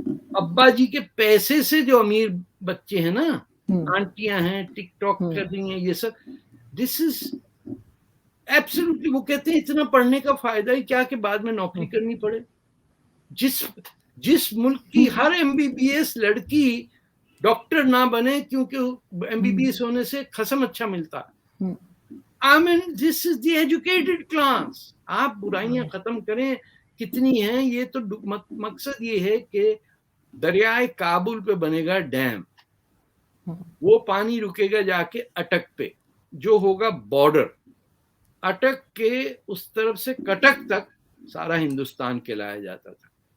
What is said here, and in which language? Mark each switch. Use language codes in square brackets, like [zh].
[ur] ابا جی کے پیسے سے جو امیر بچے ہیں نا, آنٹیاں ہیں, ٹک ٹاک کر رہی ہیں, یہ سب, [en] this is absolutely, [ur] وہ کہتے ہیں اتنا پڑھنے کا فائدہ ہی کیا کہ بعد میں نوکری کرنی پڑے. جس ملک کی ہر MBBS لڑکی ڈاکٹر نہ بنے کیونکہ MBBS ہونے سے خصم اچھا ملتا. [en] I mean, this is the educated class. [ur] آپ برائیاں ختم کریں, کتنی ہیں یہ تو مقصد یہ ہے کہ دریائے کابل پہ بنے گا ڈیم, وہ پانی رکے گا جا کے اٹک پہ, جو ہوگا بارڈر, اٹک کے اس طرف سے کٹک تک سارا ہندوستان کہلایا جاتا تھا.